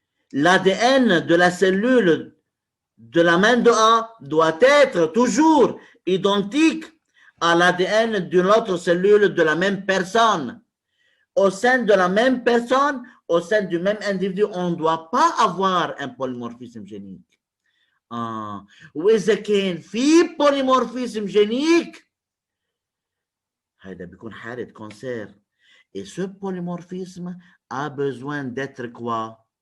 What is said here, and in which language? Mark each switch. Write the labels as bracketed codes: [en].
[fr] L'ADN de la cellule de la main de A doit être toujours identique à l'ADN d'une autre cellule de la même personne. Au sein de la même personne, au sein du même individu, on ne doit pas avoir un polymorphisme génique. [ar] وإذا كان في polymorphisme génique, هذا بيكون حالة cancer. [fr] Et ce polymorphisme a besoin d'être quoi?